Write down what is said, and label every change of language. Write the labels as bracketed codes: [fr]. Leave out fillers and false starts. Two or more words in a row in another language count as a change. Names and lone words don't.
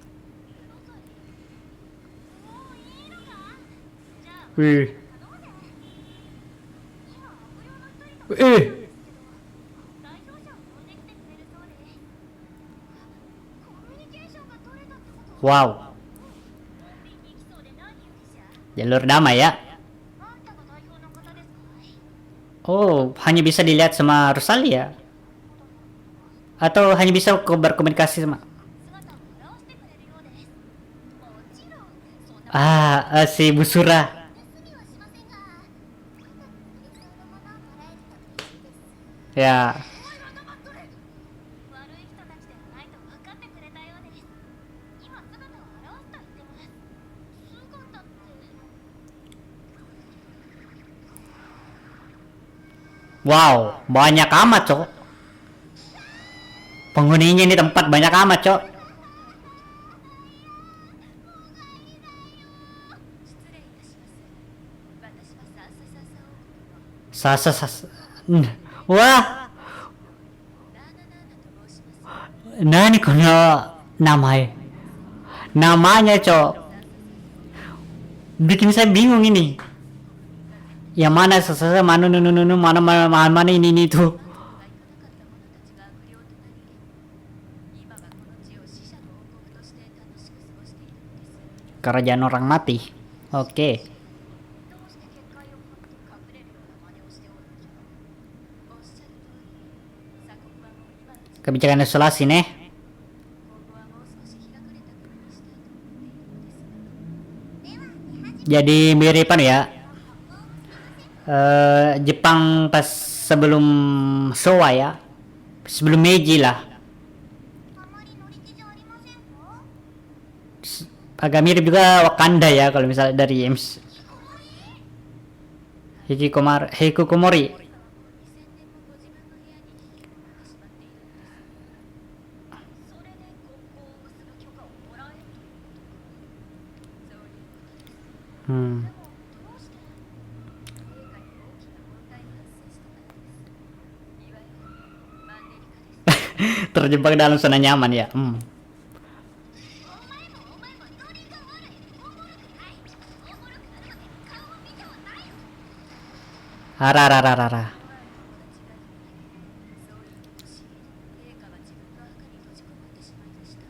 [ja] ロザリー。もういいのか？じゃあ、頼 [id] Wih, [ja] むぜ。今、悪霊の一人と [id] eh, [ja] 代表者を呼んできてくれるそうで。コミュニケーションが取れたってこと？ [id] wow, [ja] 穏便に来そうで何よりじゃ。 [id] jalur damai ya. [ja] あんたが代表の方ですかい？ [id] Oh, hanya bisa dilihat sama Rosalia atau hanya bisa berkomunikasi sama [ja] 姿を現してくれるようです。もちろん、そんな [id] si Busura. [ja] 盗みはしませんが、理想のものをもらえると嬉しいです。 [id] Ya, [ja] お前は黙っとれ。悪い人たちではないと分かってくれたようです。今姿を現すと言ってます。姿って。 [id] wow, banyak amat, Cok. Penghuninya ini tempat banyak amat, Cok. [ja] 失礼いたします。私はサーササササ王国の [id] Wah, [ja] ナーナナーナと申します。何この [id] namanya? Namanya, Cok. Bikin saya bingung ini. Yang mana sesasa mana mana ini tuh. [ja] が行かなかった者たちが悪霊となり、今はこの地を死者の王国として楽しく過ごしているのです。 [id] Kerajaan orang mati. Oke. [ja] どうして結界を掘って隠れるような真似をしておるのじゃ。おっしゃる通り、鎖国はもう今の時代、 [id] Kebijakan isolasi nih. [ja] 今後はもう少し開かれた国にしたいと思っているのですが。では、出始め。 [id] Jadi miripan ya. Jepang pas sebelum Showa ya. Sebelum Meiji lah. [ja] あまり乗り気じゃありませんか？ [id] Agak mirip juga Wakanda ya kalau misalnya dari Hikikomori. [ja] 2000年もご自分の部屋に引きこもってしまっているのです。それで国交を結ぶ許可をもらえるということか。そういうことです。 Hmm. でも、どうして陛下に大きな問題が発生したからです。いわゆるマンネリ化です。 [id] Terjebak dalam zona nyaman ya. [ja] お前もノリが悪い。おもろくない。おもろくなるまで顔を見てはないよ。 Ararararara. そういうことし、陛下は自分の墓に閉じこもってしまいました。